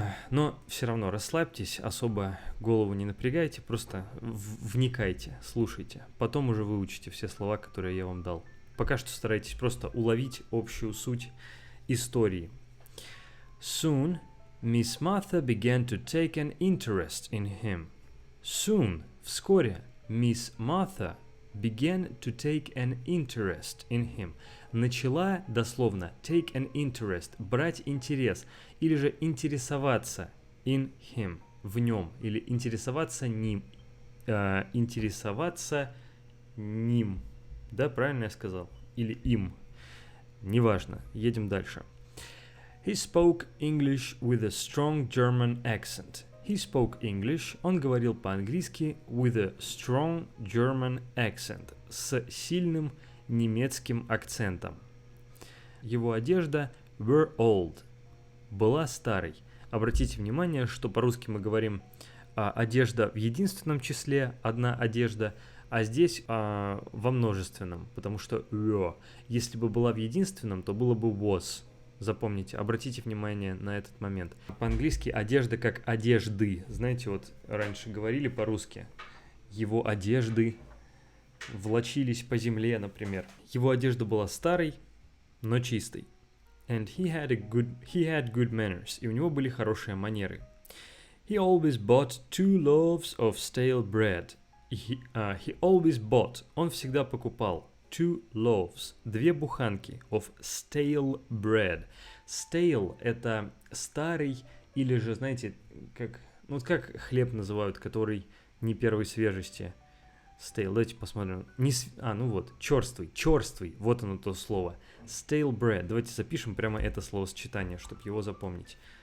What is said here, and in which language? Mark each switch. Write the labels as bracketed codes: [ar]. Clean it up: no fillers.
[ru] Но все равно расслабьтесь, особо голову не напрягайте, просто вникайте, слушайте. Потом уже выучите все слова, которые я вам дал. Пока что старайтесь просто уловить общую суть истории. [en] Soon, Miss Martha began to take an interest in him. Soon, вскоре, Miss Martha began to take an interest in him. [ru] Начала, дословно, [en] take an interest, [ru] брать интерес, или же интересоваться [en] in him, [ru] в нем, или интересоваться ним, да, правильно я сказал? Или им, неважно, едем дальше. [en] He spoke English with a strong German accent. He spoke English, [ru] он говорил по-английски [en] with a strong German accent, [ru] с сильным немецким акцентом. Его одежда [en] were old, [ru] была старой. Обратите внимание, что по-русски мы говорим одежда в единственном числе, одна одежда, а здесь во множественном, потому что если бы была в единственном, то было бы was. Запомните, обратите внимание на этот момент. По-английски одежда как одежды. Знаете, вот раньше говорили по-русски. Его одежды влачились по земле, например. Его одежда была старой, но чистой. [en] And he had good manners. [ru] И у него были хорошие манеры. [en] He always bought 2 loaves of stale bread. He always bought. [ru] Он всегда покупал. [en] 2 loaves, 2 буханки of stale bread. [ru] Stale – это старый, или же, знаете, как хлеб называют, который не первой свежести. Stale, давайте посмотрим. Черствый, вот оно то слово. Stale bread, давайте запишем прямо это словосочетание, чтобы его запомнить.